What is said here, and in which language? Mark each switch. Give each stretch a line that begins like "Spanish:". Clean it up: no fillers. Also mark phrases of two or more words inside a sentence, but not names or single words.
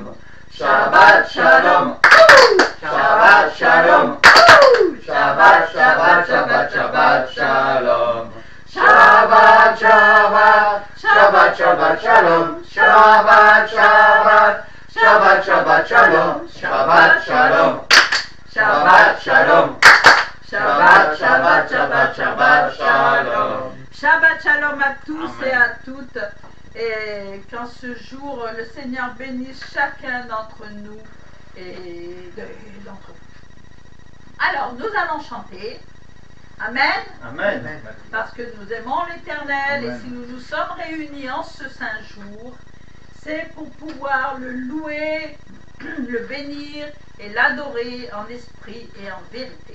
Hebrew: שבת שלום, שבת שלום, שבת שבת שבת שבת שלום, שבת שבת שבת שבת שלום, שבת שבת שבת שבת שלום, שבת שלום, שבת שלום, שבת שבת שבת שבת שלום. שבת שלום
French: à tous et à toutes. Et qu'en ce jour, le Seigneur bénisse chacun d'entre nous et d'entre vous. Alors, nous allons chanter. Amen. Amen. Parce que nous aimons l'Éternel et si nous nous sommes réunis en ce saint jour, c'est pour pouvoir le louer, le bénir et l'adorer en esprit et en vérité.